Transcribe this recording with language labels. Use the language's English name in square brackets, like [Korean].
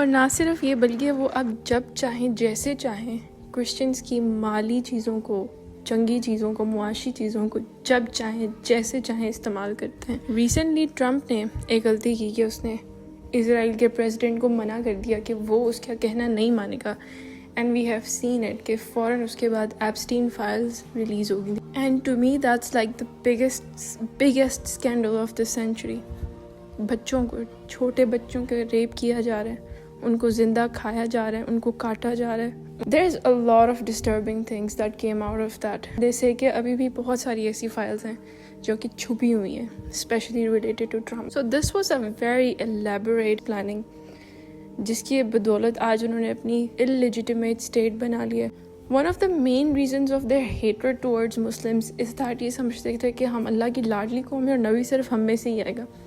[Urdu] اور نہ صرف یہ بلکہ وہ اب جب چاہیں جیسے چاہیں کرسچنز کی مالی چیزوں کو، جنگی چیزوں کو، معاشی چیزوں کو جب چاہیں جیسے چاہیں استعمال کرتے ہیں. ریسنٹلی ٹرمپ نے ایک غلطی کی کہ اس نے اسرائیل کے پریزیڈنٹ کو منع کر دیا کہ وہ اس کا کہنا نہیں مانے گا، [English] and we have seen it [Urdu] کہ فوراً اس کے بعد ایپسٹین فائلز ریلیز ہو گئی. [English] And to me that's like the biggest scandal of the century. [Urdu] بچوں کو، چھوٹے بچوں کو ریپ کیا جا رہا ہے، ان کو زندہ کھایا جا رہا ہے، ان کو کاٹا جا رہا ہے. [English] There is a lot of disturbing things that came out of that. [Urdu] جیسے کہ ابھی بھی بہت ساری ایسی فائلز ہیں جو کہ چھپی ہوئی ہیں [English] especially related to Trump. So this was a very elaborate planning [Urdu] جس کی بدولت آج انہوں نے اپنی illegitimate state بنا لی ہے. [English] One of the main reasons of their hatred towards Muslims is that [Urdu] یہ سمجھتے تھے کہ ہم اللہ کی لاڈلی قوم ہیں اور نبی صرف ہم میں سے ہی آئے گا.